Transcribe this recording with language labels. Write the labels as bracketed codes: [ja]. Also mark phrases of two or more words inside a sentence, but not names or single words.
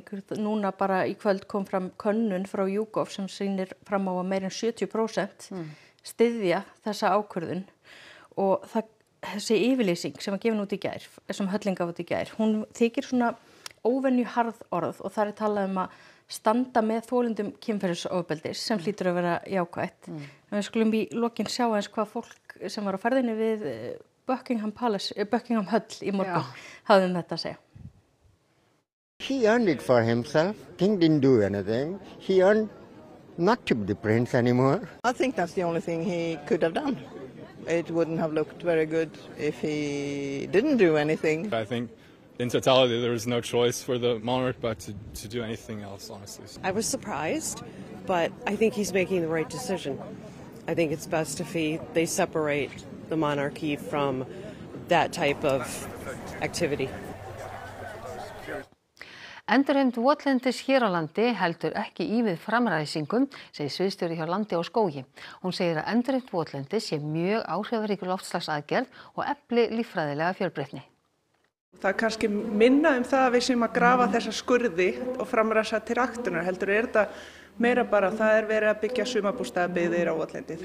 [is] Núna bara í kvöld kom fram könnun frá YouGov sem sýnir fram á að meira en 70% styðja þessa ákvörðun og þessi yfirlýsing sem var gefin út í gær, sem Hölling gaf út í gær, hún þykir svona óvenju harð orð og það talað að standa með þolendum kynferðisofbeldis sem hlýtur að vera jákvætt. En við skulum í lokin sjá eins hvað fólk sem var á ferðinni við Buckingham Höll í morgun hafði þetta að segja. [en] He earned it for himself. King didn't do anything. He earned not to be the prince anymore. I think that's the only thing he could have done. It wouldn't have looked very good if he didn't do anything. I think in totality there was no choice for the monarch but to do anything else, honestly. I was surprised, but I think he's making the right decision. I think it's best if they separate the monarchy from that type of activity. [is] Endurheimt votlendis hér á landi heldur ekki í við framræsingum, segir sviðsstjóri hjá Landi og skógi. Hún segir að endurheimt votlendis sé mjög áhrifaríkur loftslagsaðgerð og efli líffræðilega fjölbreytni. Það kannski minna það að við séum að grafa þessa skurði og framræsa til ræktunar, heldur þetta meira bara það verið að byggja sumarbústaðabyggðir á votlendi.